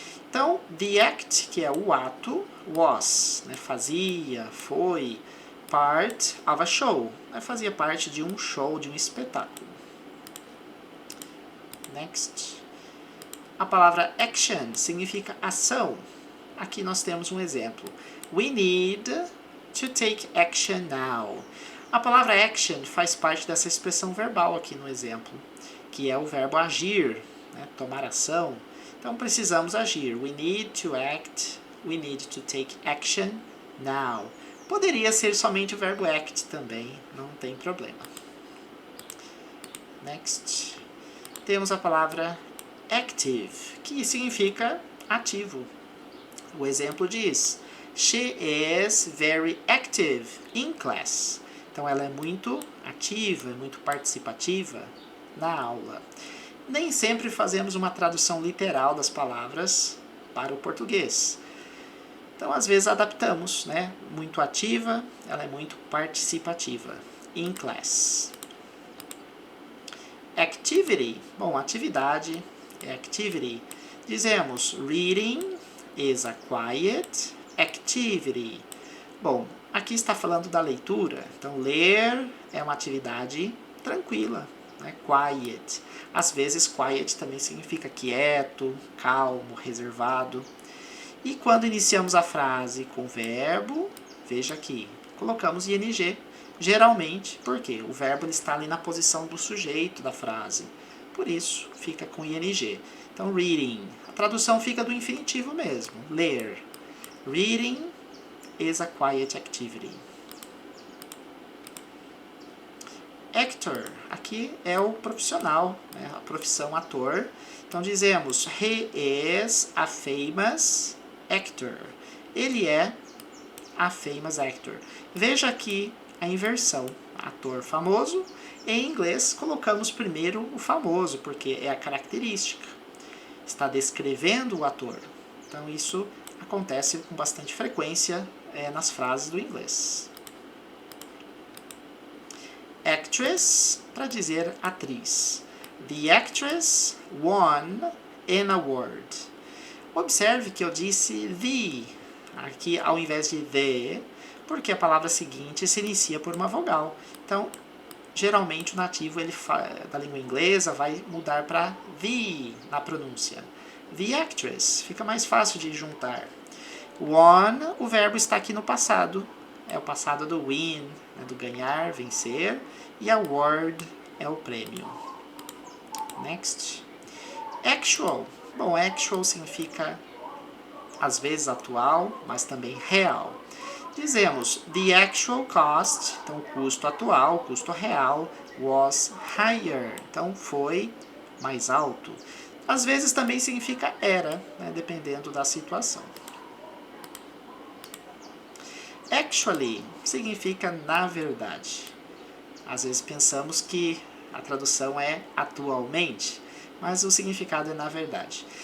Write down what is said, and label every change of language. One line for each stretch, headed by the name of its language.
Portuguese: Então,
English: the act,
Portuguese: que é o ato,
English: was,
Portuguese: né, fazia, foi,
English: part of a show,
Portuguese: né, fazia parte de um show, de um espetáculo. Next. A palavra action significa ação. Aqui nós temos um exemplo.
English: We need to take action now.
Portuguese: A palavra action faz parte dessa expressão verbal aqui no exemplo, que é o verbo agir, né, tomar ação. Então precisamos agir.
English: We need to act. We need to take action now.
Portuguese: Poderia ser somente o verbo act também, não tem problema. Next. Temos a palavra active, que significa ativo. O exemplo diz:
English: She is very active in class.
Portuguese: Então ela é muito ativa, muito participativa na aula. Nem sempre fazemos uma tradução literal das palavras para o português. Então, às vezes, adaptamos, né? Muito ativa, ela é muito participativa.
English: In class.
Portuguese: Activity. Bom, atividade é activity. Dizemos,
English: reading is a quiet activity.
Portuguese: Bom, aqui está falando da leitura. Então, ler é uma atividade tranquila, né? Quiet. Às vezes, quiet também significa quieto, calmo, reservado. E quando iniciamos a frase com verbo, veja aqui, colocamos ing, geralmente, porque o verbo está ali na posição do sujeito da frase. Por isso, fica com ing. Então, reading. A tradução fica do infinitivo mesmo, ler.
English: Reading is a quiet activity.
Portuguese: Actor, aqui é o profissional, né? A profissão ator. Então dizemos,
English: he is a famous actor.
Portuguese: Ele é a
English: famous actor.
Portuguese: Veja aqui a inversão. Ator famoso. Em inglês, colocamos primeiro o famoso, porque é a característica. Está descrevendo o ator. Então isso acontece com bastante frequência nas frases do inglês. Actress, para dizer atriz.
English: The actress won an award.
Portuguese: Observe que eu disse the, aqui ao invés de the, porque a palavra seguinte se inicia por uma vogal. Então, geralmente o nativo da língua inglesa vai mudar para the na pronúncia.
English: The actress,
Portuguese: fica mais fácil de juntar. Won, o verbo está aqui no passado. É o passado do win, né, do ganhar, vencer. E award é o prêmio. Next. Actual. Bom, actual significa, às vezes, atual, mas também real. Dizemos,
English: the actual cost,
Portuguese: então o custo atual, o custo real,
English: was higher.
Portuguese: Então, foi mais alto. Às vezes também significa era, né, dependendo da situação. Actually significa na verdade. Às vezes pensamos que a tradução é atualmente, mas o significado é na verdade.